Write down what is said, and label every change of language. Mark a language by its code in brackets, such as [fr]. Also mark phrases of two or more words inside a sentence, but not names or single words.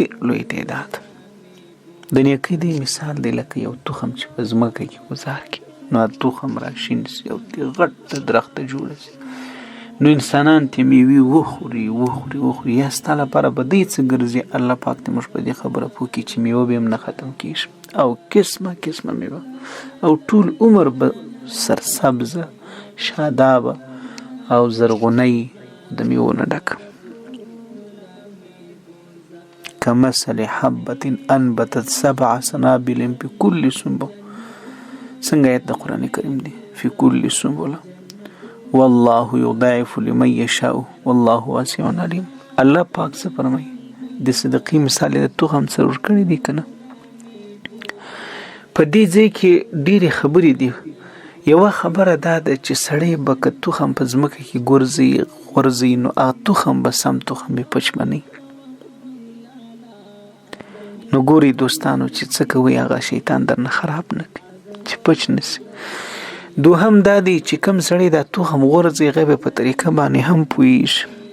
[ps] ډېر لوی تعداد د نیکۍ دی مثال دی لکه یو تخم چې په ځمکه کې ګذار کړي نو تخم راشین سي او ترې غټ درخته جوړه سي نو انسانان ترې میوې وخوري یا ستا لپاره به دی څه ګرځي الله پاک دې موږ په دې خبره پوه کړي چې میوه به هم نه ختم کېږي او قسمه میوه او ټول عمر به سرسبزه شادابه او زرغونی د میوو نه ډکه [ar] كمثل حبة أنبتت 7 سنابل في كل سنبل [ps] څنګه آیت د قرآن کریم دی [ar] في كل سنبل والله يضاعف لمن يشاء والله واسع عليم [ps] الله پاک څه فرمایي د صدقې مثال د تخم سره ورکړی دی کنه په دې ځای کې ډېرې خبرې دي یوه خبره دا ده چې سړی به که تخم په ځمکه کې غورځي نو هغه تخم به سم تخم به پچ بنی نو ګوري دوستانو چې څه کوي هغه شیطان درنه خراب نه کړي چې پچ نسی دوهم دا دی چې کوم سړی دا تخم غورځي هغه به په طریقه باندې هم پوهېږي